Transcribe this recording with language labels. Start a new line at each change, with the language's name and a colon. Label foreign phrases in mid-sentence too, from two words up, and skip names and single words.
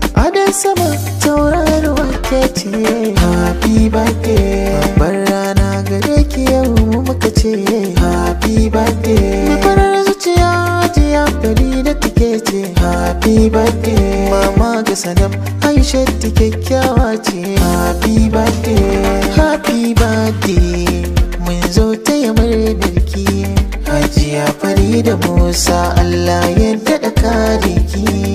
Hausa: Adon sama tauraruwa ke ce,
English: happy birthday.
Hausa: Babbar rana gare ki yau mu muka ce,
English: happy birthday.
Hausa: Mai farar zuciya, Hajiya Farida take ce,
English: happy birthday.
Hausa: Mama ga Sanam, Aisha ta kyakkyawa ce,
English: happy birthday. Happy birthday,
Hausa: mun zo taya murnar ki. Hajiya Farida Musa, Allah ya daɗa kare ki.